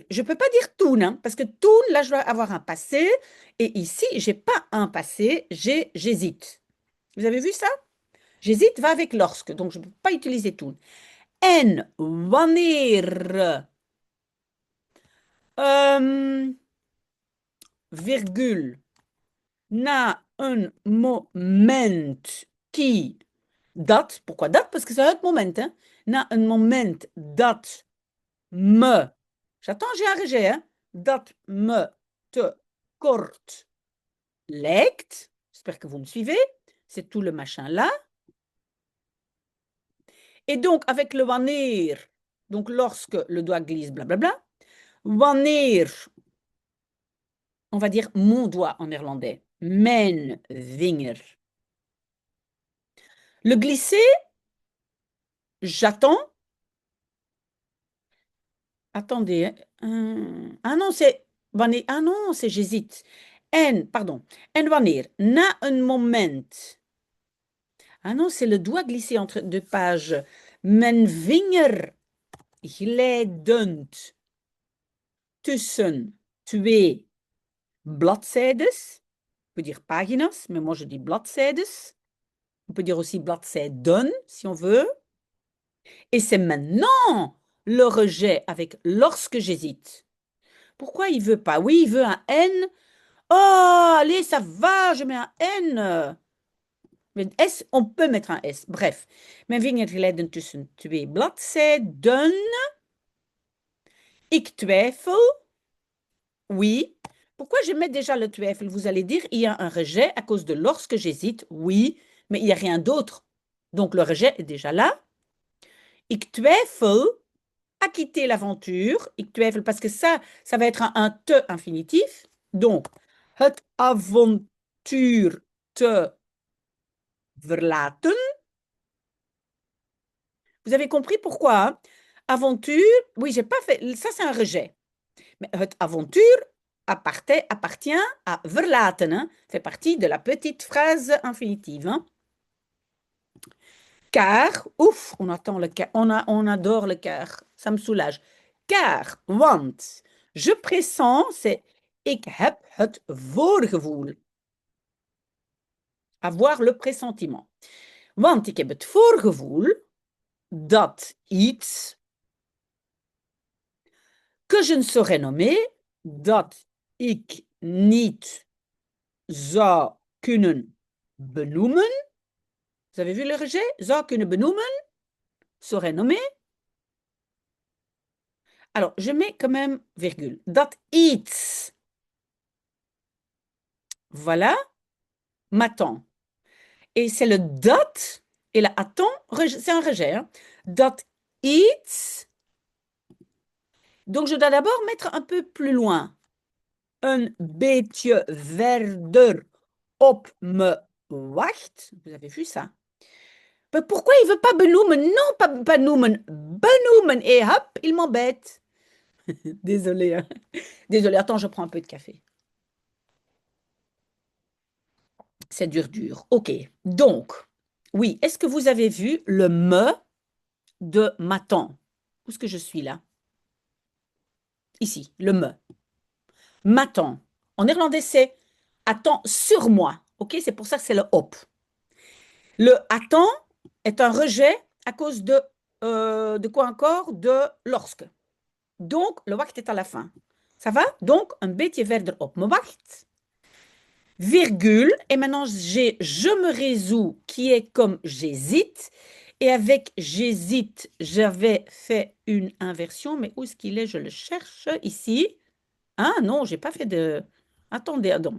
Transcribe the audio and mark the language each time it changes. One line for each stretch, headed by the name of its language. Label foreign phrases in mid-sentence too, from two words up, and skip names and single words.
French: Je peux pas dire toen, hein, parce que toen, là, je dois avoir un passé. Et ici, j'ai pas un passé, j'hésite. Vous avez vu ça? J'hésite va avec lorsque, donc je ne peux pas utiliser toen.
Dutch: En wanneer, virgule, na een moment qui dat, pourquoi dat?
French: Parce que c'est un moment, hein?
Dutch: Na een moment dat me,
French: j'attends, j'ai un rejet, hein?
Dutch: Dat me te kort lijkt,
French: j'espère que vous me suivez, c'est tout le machin là. Et donc, avec le wanneer, donc lorsque le doigt glisse, blablabla, wanneer, on va dire mon doigt en néerlandais,
Dutch: mijn vinger.
French: Le glisser, j'attends. Attendez. Ah non, c'est wanneer. Ah non, c'est j'hésite. En, pardon.
Dutch: En wanneer, na een moment.
French: Ah non, c'est le doigt glissé entre deux pages.
Dutch: Mijn vinger glijdend tussen twee bladzijdes.
French: On peut dire pagina's, mais moi je dis bladzijdes. On peut dire aussi bladzijden, si on veut. Et c'est maintenant le rejet avec lorsque j'hésite. Pourquoi il veut pas? Oui, il veut un N. Oh, allez, ça va, je mets un N. Met S, on peut mettre un S. Bref,
Dutch: mijn vinger glijden tussen twee bladzijden. Ik twijfel.
French: Oui. Pourquoi je mets déjà le twijfel? Vous allez dire, il y a un rejet à cause de lorsque j'hésite. Oui, mais il n'y a rien d'autre. Donc le rejet est déjà là.
Dutch: Ik twijfel
French: à quitter l'aventure.
Dutch: Ik twijfel
French: parce que ça va être un te infinitif. Donc,
Dutch: het avontuur te verlaten.
French: Vous avez compris pourquoi, hein? Aventure, oui, j'ai pas fait, ça c'est un rejet. Mais
Dutch: het avontuur
French: appartient à verlaten, hein, fait partie de la petite phrase infinitive. Hein. Car, ouf, on attend le car, on adore le car, ça me soulage. Car, want, je pressens, c'est
Dutch: ik heb het voorgevoel.
French: Avoir le pressentiment.
Dutch: Want ik heb het voorgevoel dat iets
French: que je ne saurais nommer,
Dutch: dat ik niet zou kunnen benoemen.
French: Vous avez vu le rejet?
Dutch: Zou kunnen benoemen,
French: saurait nommer. Alors, je mets quand même virgule.
Dutch: Dat iets,
French: voilà, m'attend. Et c'est le dat et la attend, c'est un rejet. Hein.
Dutch: Dat iets.
French: Donc, je dois d'abord mettre un peu plus loin.
Dutch: Een beetje verder op me wacht.
French: Vous avez vu ça? Mais pourquoi il veut pas benoemen? Non, pas benoemen. Benoemen. Et hop, il m'embête. Désolée. Hein. Désolée, attends, je prends un peu de café. C'est dur, dur. OK. Donc, oui, est-ce que vous avez vu le me de m'attend? Où est-ce que je suis là? Ici, le me. M'attend. En néerlandais, c'est attend sur moi. OK? C'est pour ça que c'est le op. Le attend est un rejet à cause de quoi encore? De lorsque. Donc, le wacht est à la fin. Ça va? Donc,
Dutch: een beetje verder op me wacht.
French: Virgule. Et maintenant, j'ai je me résous qui est comme j'hésite. Et avec j'hésite, j'avais fait une inversion. Mais où est-ce qu'il est? Je le cherche ici. Ah non, j'ai pas fait de... Attendez, attends.